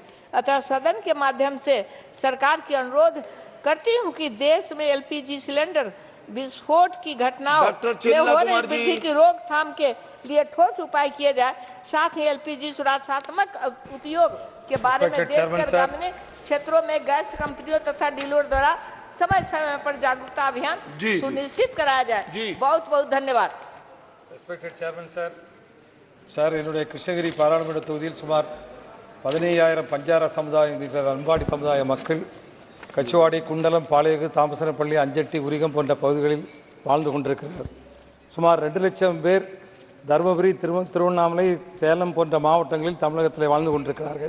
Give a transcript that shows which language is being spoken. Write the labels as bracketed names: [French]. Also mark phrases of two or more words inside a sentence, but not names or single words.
[Hindi] अतः सदन के माध्यम से सरकार की अनुरोध करती हूँ कि देश में एलपीजी सिलेंडर विस्फोट की घटनाओं में हो रही वृद्धि की रोकथाम के लिए ठोस उपाय किए जाए, साथ ही एलपीजी सुरक्षात्मक उपयोग के बारे में देश के ग्रामीण क्षेत्रों में गैस कंपनियों तथा डीलर द्वारा समय समय पर जागरूकता अभियान सुनिश्चित कराया जाए। बहुत बहुत धन्यवाद। [English] Respected Chairman, sir. [Tamil] சார், என்னுடைய கிருஷ்ணகிரி பாராளுமன்ற தொகுதியில் சுமார் 15,000 பஞ்சார சமுதாயம் என்ற அன்பாடி சமுதாய மக்கள் கச்சுவாடி, குண்டலம், பாளையகு, தாமசனப்பள்ளி, அஞ்சட்டி, உரிகம் போன்ற பகுதிகளில் வாழ்ந்து கொண்டிருக்கிறார். சுமார் 2 லட்சம் பேர் தருமபுரி, திருவண்ணாமலை, சேலம் போன்ற மாவட்டங்களில் தமிழகத்தில் வாழ்ந்து கொண்டிருக்கிறார்கள்.